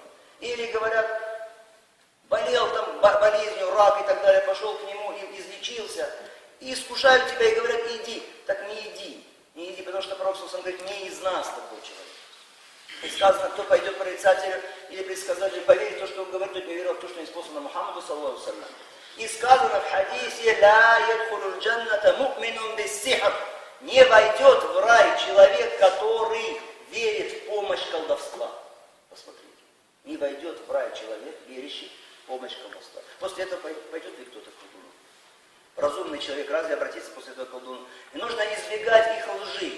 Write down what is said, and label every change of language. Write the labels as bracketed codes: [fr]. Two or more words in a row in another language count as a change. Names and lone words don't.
[ru] Или говорят: болел там болезнью, рак и так далее, пошел к нему и излечился, и искушают тебя и говорят: иди. Так не иди, потому что Пророк говорит: не из нас такой человек. И сказано: кто пойдет к прорицателю или предсказателю, поверит в то, что он говорит, тот не верил в то, что не способно Мухаммаду, [ar] صلى الله عليه وسلم. [ru] И сказано в хадисе: [ar] لا يدخل الجنة مؤمن بسحر. [ru] Не войдет в рай человек, который верит в помощь колдовства. Посмотрите. Не войдет в рай человек, верящий в помощь колдовства. После этого пойдет ли кто-то к колдуну? Разумный человек разве обратится после этого к колдуну? И нужно избегать их лжи.